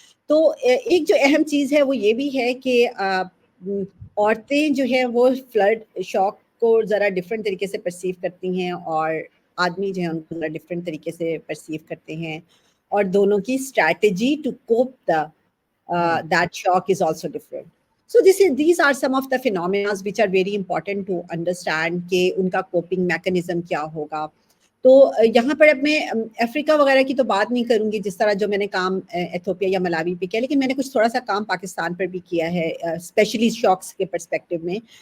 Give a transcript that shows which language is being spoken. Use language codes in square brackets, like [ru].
[ur] تو ایک جو اہم چیز ہے وہ یہ بھی ہے کہ عورتیں جو ہیں وہ فلڈ شاک کو ذرا ڈفرینٹ طریقے سے پرسیو کرتی ہیں, اور آدمی جو ہیں ان کو ذرا ڈفرینٹ طریقے سے پرسیو کرتے ہیں, اور دونوں کی strategy [en] To cope the that shock is also different. So these are some of the phenomena which are very important to understand [ur] کہ ان کا coping mechanism کیا ہوگا. تو یہاں پر اب میں افریقہ وغیرہ کی تو بات نہیں کروں گی, جس طرح جو میں نے کام ایتھوپیا یا ملاوی پہ کیا, لیکن میں نے کچھ تھوڑا سا کام پاکستان پر بھی کیا ہے اسپیشلی شاکس کے پرسپیکٹو میں.